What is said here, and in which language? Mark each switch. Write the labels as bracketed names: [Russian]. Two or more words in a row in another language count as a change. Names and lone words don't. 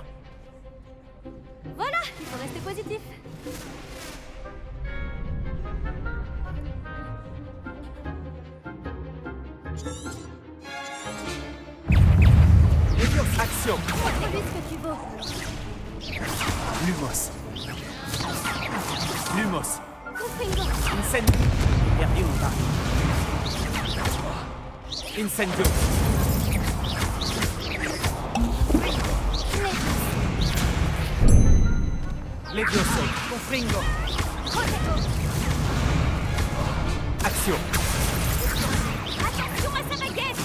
[French] Voilà, il faut rester positif. Action. Montre-lui ce que tu vaux. Lumos. Lumos. Confringo. Incendio. Perdu ou pas? Incendio. Levioso. Confringo. Action. Attention à sa baguette.